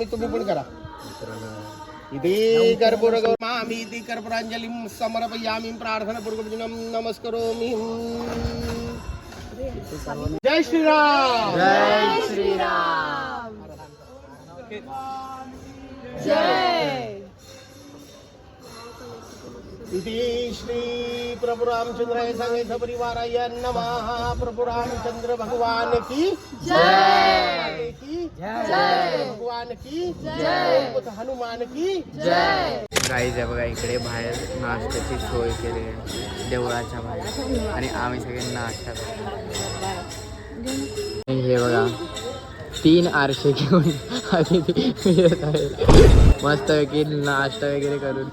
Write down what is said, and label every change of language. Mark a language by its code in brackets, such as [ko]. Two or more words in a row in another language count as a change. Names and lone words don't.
[mr] तुम्ही पण करा. [sa] इति कर्पूरगौरमामि इति कर्पूराञ्जलिं समर्पयामि. प्रार्थनापूर्वकं नमस्करोमि. जय श्रीराम. जय श्रीराम. जय. इति श्री प्रभु रामचंद्राय सांगेचा परिवाराय नमः. [hi] प्रभु रामचंद्र भगवान की जय. जय. भगवान की जय. हनुमान की जय. [mr] गाईज आहे बघा, इकडे बाहेर नाश्त्याची सोय केली आहे देवळाच्या बाहेर, आणि आम्ही सगळे नाश्ता करतो. हे बघा, 3 आरसे घेऊन आधी येत आहे मस्तपैकी नाश्ता वगैरे करून.